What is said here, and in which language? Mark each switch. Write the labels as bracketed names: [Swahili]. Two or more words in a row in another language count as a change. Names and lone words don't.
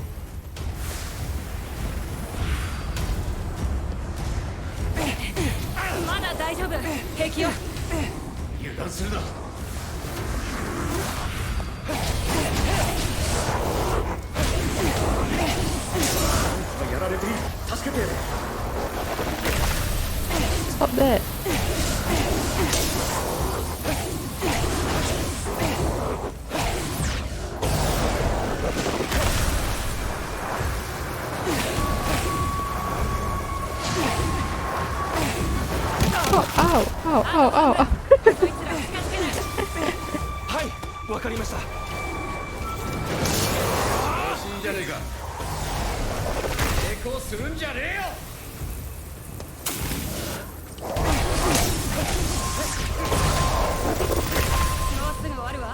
[Japanese] まだ大丈夫。平気よ。油断するな。やられている。助けてやれ。 [English] Stop that. Oh, ow, ow, ow, ow, ow. [Japanese] はい、わかりました。調子いいじゃねえか。抵抗するんじゃねえよ。もうすぐ終わるわ。